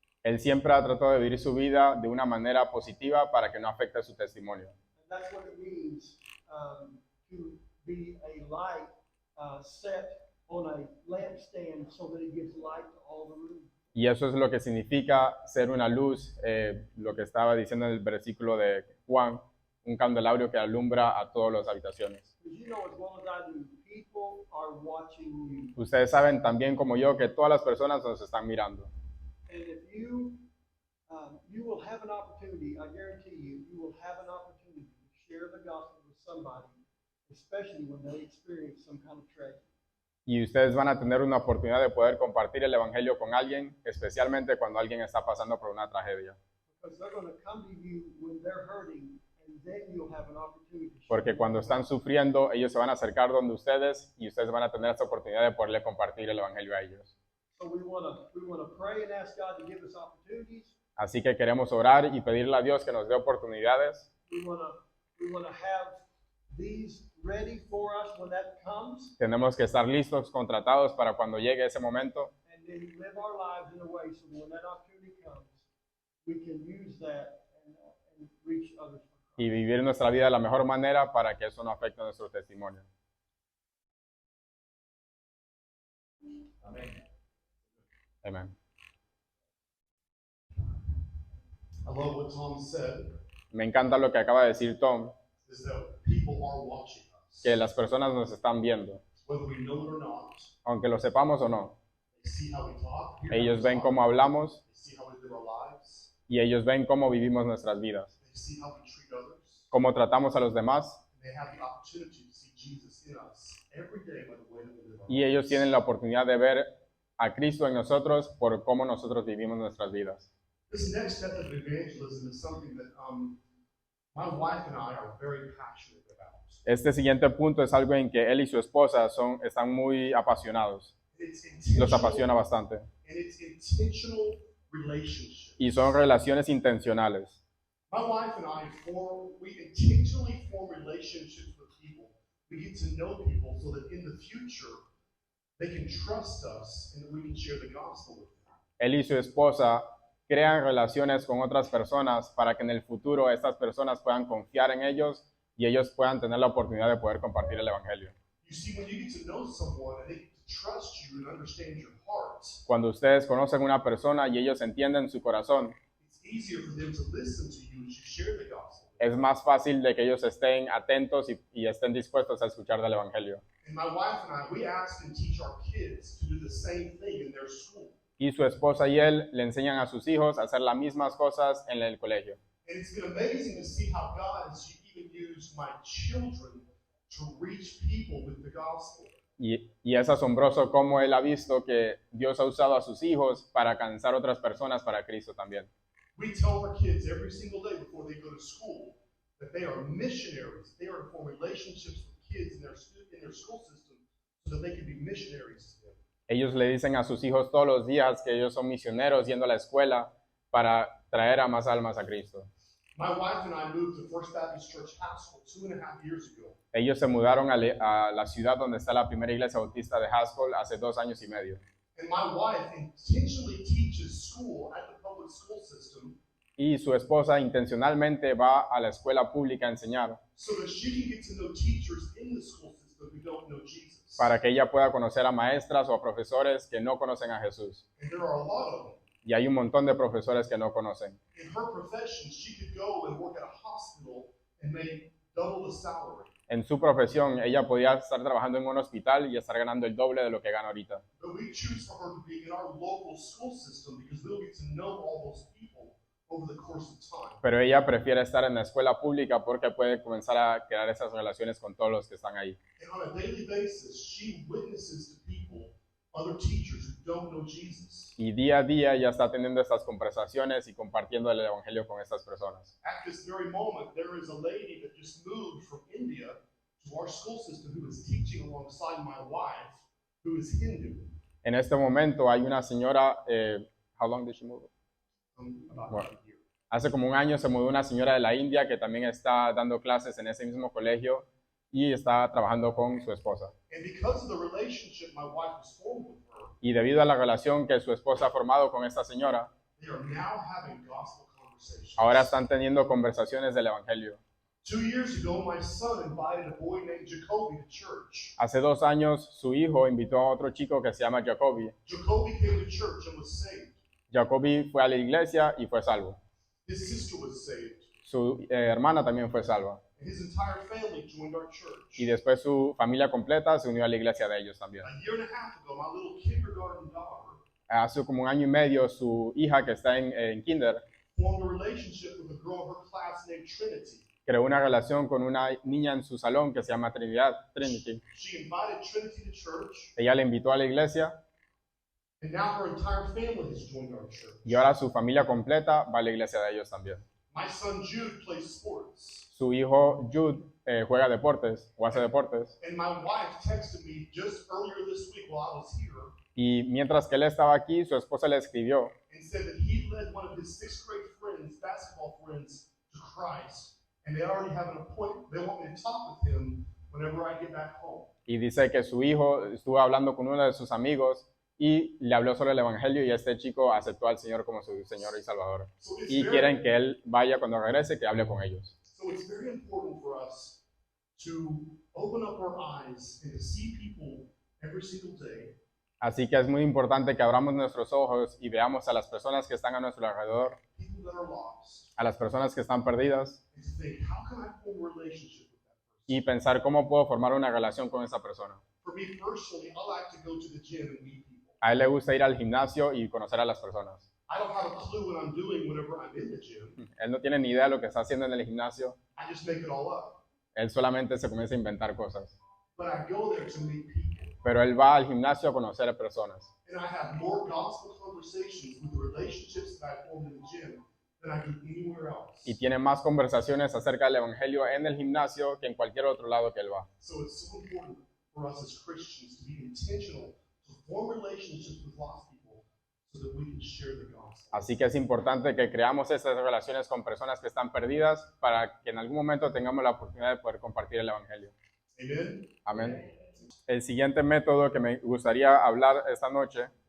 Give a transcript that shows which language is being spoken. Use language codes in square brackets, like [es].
[es] Él siempre ha tratado de vivir su vida de una manera positiva para que no afecte su testimonio. [en] And that's what it means to be a light set on a lampstand so that it gives light to all the room. [es] Y eso es lo que significa ser una luz, lo que estaba diciendo en el versículo de Juan, un candelabro que alumbra a todas las habitaciones. [en] Because you know as well as I do, people are watching you. [es] Ustedes saben también como yo que todas las personas nos están mirando. [en] And if you will have an opportunity, I guarantee you will have an opportunity to share the gospel with somebody, especially when they experience some kind of tragedy. [es] Y ustedes van a tener una oportunidad de poder compartir el Evangelio con alguien, especialmente cuando alguien está pasando por una tragedia. [en] Because they're going to come to you when they're hurting, and then you'll have an opportunity to share. [es] Porque cuando están sufriendo, ellos se van a acercar donde ustedes y ustedes van a tener esta oportunidad de poderle compartir el Evangelio a ellos. [en] So we want to pray and ask God to give us opportunities. [es] Así que queremos orar y pedirle a Dios que nos dé oportunidades. [en] We want to have these ready for us when that comes, [es] Tenemos que estar listos, contratados para cuando llegue ese momento [en] and then live our lives in a way so when that opportunity comes, we can use that and reach others. [es] y vivir nuestra vida de la mejor manera para que eso no afecte nuestro testimonio. [en] Amen. [es] Amén. [en] I love what Tom said, [es] Me encanta lo que acaba de decir Tom, [en] is that people are watching us. [es] que las personas nos están viendo, [en] Whether we know it or not, [es] aunque lo sepamos o no. [en] they see how we talk, hear how [es] Ellos [en] we [es] ven [en] talk, [es] cómo hablamos [en] they see how we live our lives, [es] y ellos ven cómo vivimos nuestras vidas, [en] they see how we treat others, [es] cómo tratamos a los demás, [en] and they have the opportunity to see Jesus in us every day by the way that we live our [es] y ellos [en] lives. [es] tienen la oportunidad de ver a Cristo en nosotros por cómo nosotros vivimos nuestras vidas. [en] This next step of evangelism is something that my wife and I are very passionate about. [es] Este siguiente punto es algo en que él y su esposa están muy apasionados, [en] It's [es] los [en] intentional, [es] apasiona bastante, [en] and it's intentional relationships. [es] y son relaciones intencionales. [en] My wife and I we intentionally form relationships with people. We get to know people so that in the future they can trust us and that we can share the gospel with them. [es] Él y su esposa crean relaciones con otras personas para que en el futuro estas personas puedan confiar en ellos y ellos puedan tener la oportunidad de poder compartir el Evangelio. [en] You see, when you get to know someone and they get to trust you and understand your heart, [es] Cuando ustedes conocen a una persona y ellos entienden su corazón, [en] it's easier for them to listen to you as you share the gospel. [es] es más fácil de que ellos estén atentos y estén dispuestos a escuchar del Evangelio. [en] And my wife and I, we ask and teach our kids to do the same thing in their school. [es] Y su esposa y él le enseñan a sus hijos a hacer las mismas cosas en el colegio. [en] And it's been amazing to see how God has even used my children to reach people with the gospel. [es] Y es asombroso cómo él ha visto que Dios ha usado a sus hijos para alcanzar otras personas para Cristo también. [en] We tell our kids every single day before they go to school that they are missionaries. They are to form relationships with kids in their school system so that they can be missionaries to them. [es] Ellos le dicen a sus hijos todos los días que ellos son misioneros yendo a la escuela para traer a más almas a Cristo. [en] My wife and I moved to First Baptist Church Haskell 2.5 years ago. [es] Ellos se mudaron a la ciudad donde está la primera iglesia bautista de Haskell hace 2 años y medio. [en] And my wife intentionally teaches school at the public school system [es] Y su esposa intencionalmente va a la escuela pública a enseñar [en] so that she can get to know teachers in the school system who don't know Jesus. [es] para que ella pueda conocer a maestras o a profesores que no conocen a Jesús. [en] And there are a lot of them. [es] Y hay un montón de profesores que no conocen. [en] In her profession, she could go and work at a hospital and make double the salary. [es] En su profesión, ella podía estar trabajando en un hospital y estar ganando el doble de lo que gana ahorita. [en] But we choose for her to be in our local school system because we'll get to know all those people over the course of time. [es] Pero ella prefiere estar en la escuela pública porque puede comenzar a crear esas relaciones con todos los que están ahí. [en] And on a daily basis, she witnesses to people, other teachers who don't know Jesus. [es] Y día a día ella está teniendo estas conversaciones y compartiendo el evangelio con estas personas. [en] At this very moment, there is a lady that just moved from India to our school system who is teaching alongside my wife, who is Hindu. [es] En este momento hay una señora, [en] how long did she move? About [es] Bueno. [en] a year. [es] Hace como un año se mudó una señora de la India que también está dando clases en ese mismo colegio y está trabajando con su esposa. [en] And because of the relationship my wife has formed with her, [es] Y debido a la relación que su esposa ha formado con esta señora, [en] they are now having gospel conversations. [es] ahora están teniendo conversaciones del Evangelio. [en] 2 years ago, my son invited a boy named Jacoby to church. [es] Hace 2 años su hijo invitó a otro chico que se llama Jacoby. [en] Jacoby came to church and was saved. [es] Jacoby fue a la iglesia y fue salvo. [en] His sister was saved. [es] Su hermana también fue salva. [en] And his entire family joined our church. [es] Y después su familia completa se unió a la iglesia de ellos también. [en] A year and a half ago, my little kindergarten daughter [es] Hace como un año y medio su hija que está en kinder [en] formed a relationship with a girl in her class named Trinity. [es] creó una relación con una niña en su salón que se llama Trinity. [en] She invited Trinity to church, [es] Ella le invitó a la iglesia [en] and now her entire family has joined our church. [es] y ahora su familia completa va a la iglesia de ellos también. [en] My son Jude plays sports, [es] Su hijo Jude juega deportes o hace deportes [en] and my wife texted me just earlier this week while I was here [es] y mientras que él estaba aquí, su esposa le escribió [en] and said that he led one of his 6th grade friends, basketball friends, to Christ, and they already have an appointment. They want me to talk with him whenever I get back home. [es] y dice que su hijo estuvo hablando con uno de sus amigos y le habló sobre el Evangelio y este chico aceptó al Señor como su Señor y Salvador. [en] So it's [es] Y [en] very- [es] quieren que él vaya cuando regrese, que hable con ellos. [en] So it's very important for us to open up our eyes and to see people every single day [es] Así que es muy importante que abramos nuestros ojos y veamos a las personas que están a nuestro alrededor, [en] people that are lost, [es] a las personas que están perdidas [en] and to think, how can I form a relationship with that person? [es] y pensar cómo puedo formar una relación con esa persona. [en] For me personally, I like to go to the gym and meet people. [es] A él le gusta ir al gimnasio y conocer a las personas. [en] I don't have a clue what I'm doing whenever I'm in the gym. [es] Él no tiene ni idea de lo que está haciendo en el gimnasio, [en] I just make it all up. [es] él solamente se comienza a inventar cosas. [en] But I go there to meet people. [es] Pero él va al gimnasio a conocer a personas. [en] And I have more gospel conversations with the relationships that I formed in the gym than I do anywhere else. [es] Y tiene más conversaciones acerca del Evangelio en el gimnasio que en cualquier otro lado que él va. [en] So it's so important for us as Christians to be intentional, to form relationships with lost people so that we can share the gospel. [es] Así que es importante que creamos estas relaciones con personas que están perdidas para que en algún momento tengamos la oportunidad de poder compartir el Evangelio. [en] Amen? [es] Amén. El siguiente método que me gustaría hablar esta noche